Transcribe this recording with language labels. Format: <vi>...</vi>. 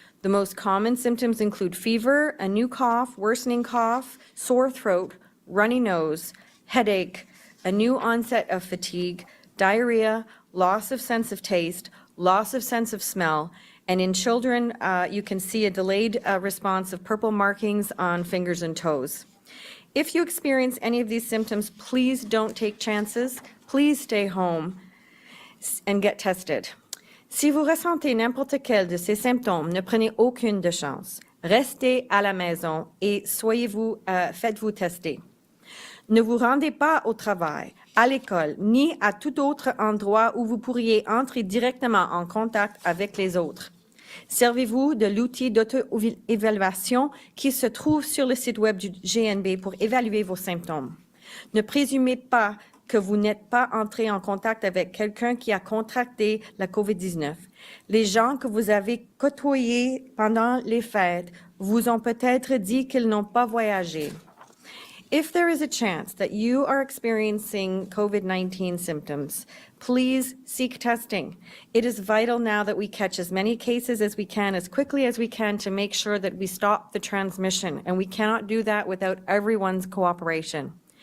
<en>The most common symptoms include fever, a new cough, worsening cough, sore throat, runny nose, headache, a new onset of fatigue, diarrhea, loss of sense of taste, loss of sense of smell, and in children, you can see a delayed response of purple markings on fingers and toes. If you experience any of these symptoms, please don't take chances. Please stay home and get tested.</en> <fr>Si vous ressentez n'importe quel de ces symptômes, ne prenez aucune de chance. Restez à la maison et faites-vous tester. Ne vous rendez pas au travail, à l'école, ni à tout autre endroit où vous pourriez entrer directement en contact avec les autres. Servez-vous de l'outil d'auto-évaluation qui se trouve sur le site web du GNB pour évaluer vos symptômes. Ne présumez pas que vous n'êtes pas entré en contact avec quelqu'un qui a contracté la COVID-19. Les gens que vous avez côtoyés pendant les fêtes vous ont peut-être dit qu'ils n'ont pas voyagé.</fr> <en>If there is a chance that you are experiencing COVID-19 symptoms, please seek testing. It is vital now that we catch as many cases as we can, as quickly as we can, to make sure that we stop the transmission, and we cannot do that without everyone's cooperation.</en>